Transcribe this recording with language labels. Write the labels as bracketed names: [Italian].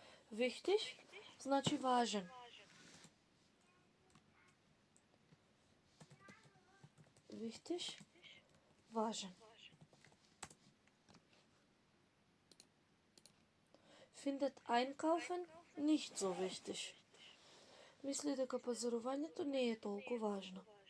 [Macedonian] Wichtig значи важен. Wichtig, важен. [German] Findet Einkaufen nicht so wichtig. [Macedonian] Мисли дека пазарувањето не е толку важно.